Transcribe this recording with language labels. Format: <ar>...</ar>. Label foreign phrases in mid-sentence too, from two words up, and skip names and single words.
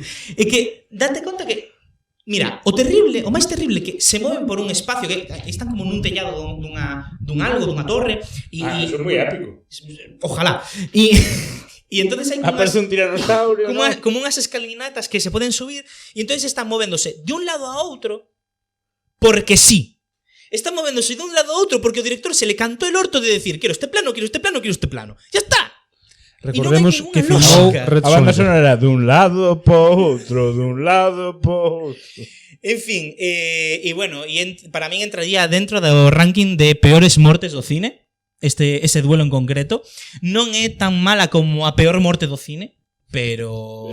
<gl>É que date conta que mira, o máis terrible que se moven por un espacio que están como nun tellado dun algo, dunha torre e eso é moi épico. Ojalá. E entonces hai aparece un tiranosaurio, como unhas escalinatas que se poden subir e entonces están movéndose de un lado a outro porque sí. Están movéndose de un lado a outro porque o director</gl> <es>se le cantó el orto de decir quiero este plano. ¡Ya está!</es> <gl>Recordemos que filmou Red A banda Sonja. sonora era dun lado po outro. En fin, bueno, para min entraría dentro do ranking de peores mortes do cine. Ese duelo en concreto non é tan mala como a peor morte do cine, pero</gl>